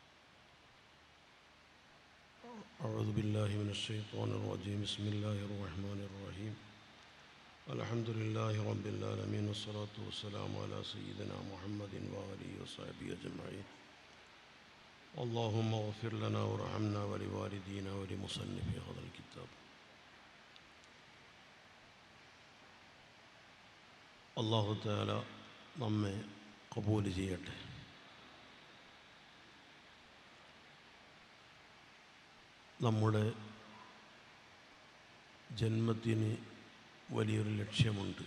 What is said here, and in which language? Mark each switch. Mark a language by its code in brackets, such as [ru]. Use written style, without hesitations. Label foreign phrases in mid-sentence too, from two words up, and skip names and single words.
[ar] أعوذ بالله من الشيطان الرجيم. بسم الله الرحمن الرحيم. الحمد لله رب العالمين والصلاة والسلام على سيدنا محمد وآله وصحبه أجمعين. اللهم اغفر لنا وارحمنا ولوالدينا ولمصنف هذا الكتاب. الله تعالى [ml] നമ്മെ ഖബൂൽ ചെയ്യട്ടെ. നമ്മുടെ ജന്മത്തിന് വലിയൊരു ലക്ഷ്യമുണ്ട്.